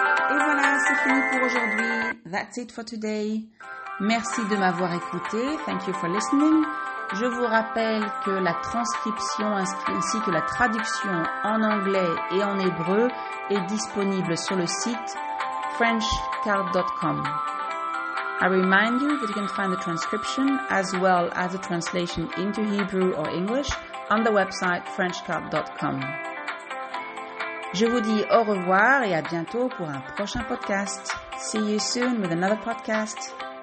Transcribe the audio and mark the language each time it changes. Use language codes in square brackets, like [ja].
[fr] Et voilà, c'est fini pour aujourd'hui. [en] That's it for today. [fr] Merci de m'avoir écouté. [en] Thank you for listening. [fr] Je vous rappelle que la transcription ainsi que la traduction en anglais et en hébreu est disponible sur le site frenchcard.com. [en] I remind you that you can find the transcription as well as the translation into Hebrew or English on the website frenchcard.com. [fr] Je vous dis au revoir et à bientôt pour un prochain podcast. [en] See you soon with another podcast.